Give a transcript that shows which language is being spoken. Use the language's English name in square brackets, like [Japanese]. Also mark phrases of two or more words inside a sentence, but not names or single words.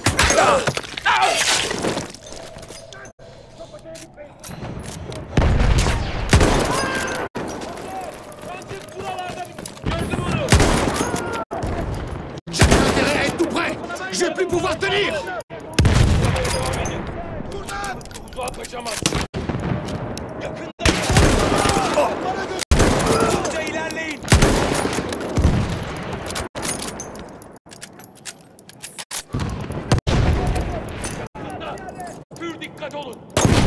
[Turkish] Kaçıp buralarda gördüm onu. [French] J'avais intérêt à être tout près! Je vais plus pouvoir tenir! [Turkish] Uzağa kaçamaz. Yakında. Hızlıca ilerleyin. Pür dikkat olun.